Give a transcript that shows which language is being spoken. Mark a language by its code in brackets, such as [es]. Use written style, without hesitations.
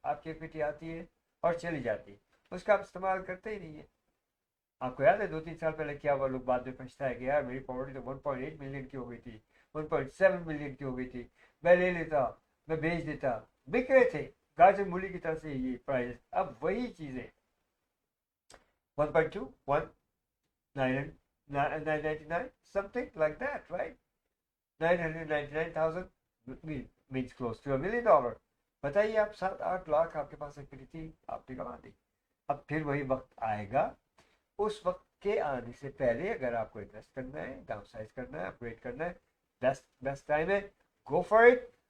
[hi] आपकी इक्विटी आती है और चली जाती है, उसका आप इस्तेमाल करते ही नहीं है। आपको याद है 2-3 साल पहले क्या हुआ, लोग बाद में पछता है कि यार मेरी प्रॉपर्टी तो 1.8 मिलियन की हो गई थी, 1.7 मिलियन की हो गई थी, मैं ले लेता, मैं बेच देता, बिक रहे थे गाजर मूली की तरह से ये प्राइस। अब वही चीज़ें 1.2, 1, 999, [en] something like that, right? 999,000 means close to $1 million. [hi] बताइए आप, 7-8 लाख आपके पास इक्विटी थी, आपने कमा दी। अब फिर वही वक्त आएगा, उस वक्त के आने से पहले अगर आपको इन्वेस्ट करना है, डाउनसाइज करना है, अपग्रेड करना है, बेस्ट टाइम है, [en] Go for it.